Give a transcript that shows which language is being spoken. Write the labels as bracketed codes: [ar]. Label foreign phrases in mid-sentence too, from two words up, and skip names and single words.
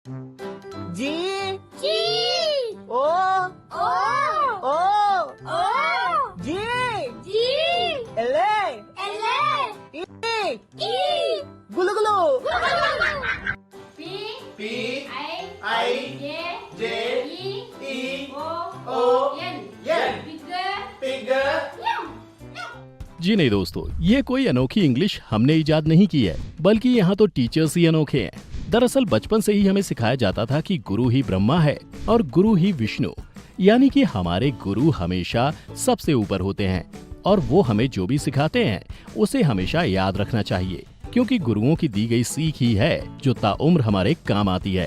[hi] जी जी ओ ओ ओ ओ जी जी एले एले ई ई गुलु गुलु पी पी आई जे जे ई ओ एन एन बिगर पिगर। जी नहीं दोस्तों, ये कोई अनोखी इंग्लिश हमने इजाद नहीं की है, बल्कि यहाँ तो टीचर्स ही अनोखे हैं। दरअसल बचपन से ही हमें सिखाया जाता था कि गुरु ही ब्रह्मा है और गुरु ही विष्णु, यानी कि हमारे गुरु हमेशा सबसे ऊपर होते हैं और वो हमें जो भी सिखाते हैं उसे हमेशा याद रखना चाहिए, क्योंकि गुरुओं की दी गई सीख ही है जो ताउम्र हमारे काम आती है।